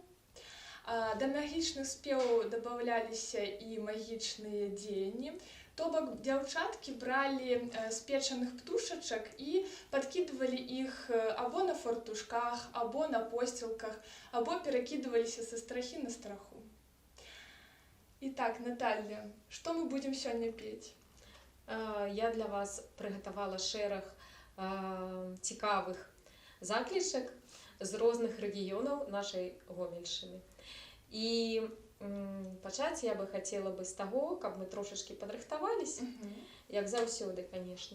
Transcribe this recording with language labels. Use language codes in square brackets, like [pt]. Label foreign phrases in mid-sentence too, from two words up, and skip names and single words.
[be] Да магічных спеваў дабаўляліся і магічныя дзеянні. То бок дзяўчаткі бралі спечаных птушачак і падкідвалі іх або на фартушках, або на посцілках, або перакідваліся са страхі на страху. [ru] Итак, Наталья, что мы будем сегодня петь? Я для вас приготовала [be] шэраг цікавых заклічак з розных рэгіёнаў нашай Гомельшчыны. І пачаць я бы хацела бы з таго, каб мы трошачкі падрыхтаваліся, як заўсёды, канешне.